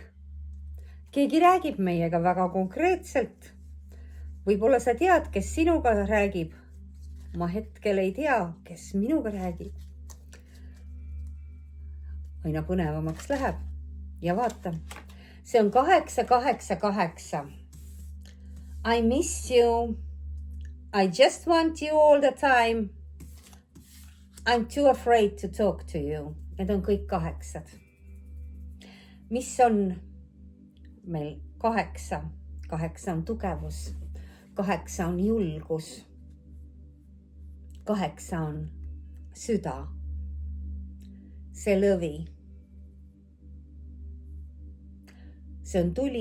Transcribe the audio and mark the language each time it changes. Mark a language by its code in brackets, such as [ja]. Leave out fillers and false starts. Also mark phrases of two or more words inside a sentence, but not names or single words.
[et] Keegi räägib meiega väga konkreetselt. Võib-olla sa tead, kes sinuga räägib. Ma hetkel ei tea, kes minuga räägib. Aina põnevamaks läheb. Ja vaata, see on 888. [en] I miss you. I just want you all the time. I'm too afraid to talk to you. [et] Need on kõik 8. Mis on meil 8? 8 on tugevus. 8 on julgus. 8 on süda. See lõvi. See on tuli.